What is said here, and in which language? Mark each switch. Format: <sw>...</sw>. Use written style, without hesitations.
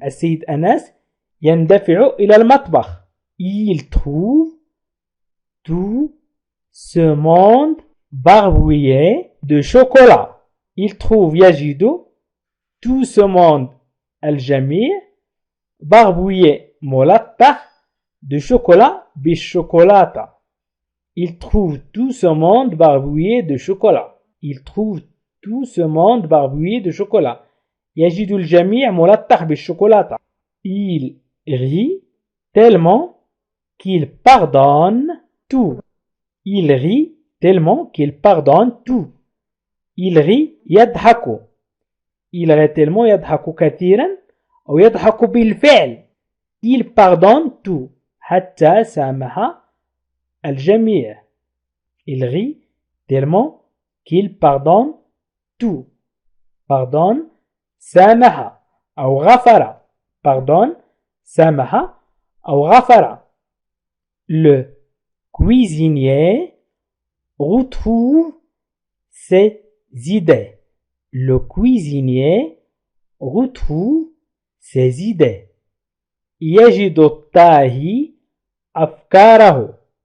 <ar>السيد أنس يندفع إلى المطبخ.</ar> <fr>Il trouve tout ce monde barbouillé de chocolat. Il trouve</fr> <ar>يجد</ar> <fr>tout ce monde</fr> <ar>الجميع</ar> <fr>barbouillé</fr> <ar>ملطخ</ar> <fr>de chocolat</fr> <ar>بالشوكولاتة.</ar> <fr>Il trouve tout ce monde barbouillé de chocolat. Il trouve tout ce monde barbouillé de chocolat.</fr> <ar>يجد الجميع ملطخ بالشوكولاتة.</ar> <fr>Il rit tellement qu'il pardonne tout. Il rit tellement qu'il pardonne tout. Il rit</fr> <ar>يضحك.</ar> <fr>Il rit tellement</fr> <ar>يضحك كثيرا أو يضحك بالفعل.</ar> <fr>Il pardonne tout</fr> <ar>حتى سامح الجميع.</ar> <fr>Il rit tellement qu'il pardonne tout.</fr> <ar>Pardonne سامح أو غفر. Pardonne سامح أو غفر.</ar> <fr>Le cuisinier retrouve ses idées. Le cuisinier retrouve ses idées.</fr> <ar>يجد الطاهي أفكاره.</ar>